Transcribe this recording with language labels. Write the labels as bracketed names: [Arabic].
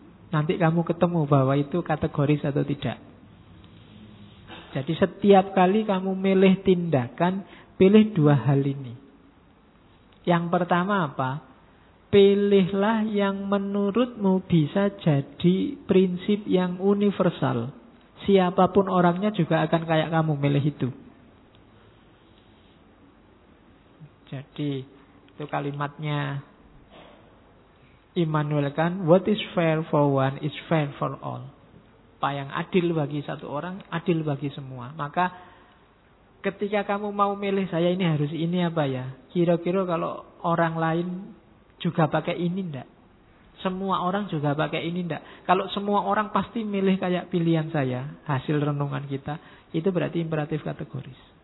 [Indonesian] Nanti kamu ketemu bahwa itu kategoris atau tidak. Jadi setiap kali kamu milih tindakan, pilih dua hal ini. Yang pertama apa? Pilihlah yang menurutmu bisa jadi prinsip yang universal. Siapapun orangnya juga akan kayak kamu milih itu. Jadi itu kalimatnya Immanuel kan, [English] what is fair for one is fair for all. [Indonesian] Apa yang adil bagi satu orang, adil bagi semua. Maka ketika kamu mau milih, saya ini harus ini apa ya, kira-kira kalau orang lain juga pakai ini enggak? Semua orang juga pakai ini enggak? Kalau semua orang pasti milih kayak pilihan saya, hasil renungan kita, itu berarti imperatif kategoris.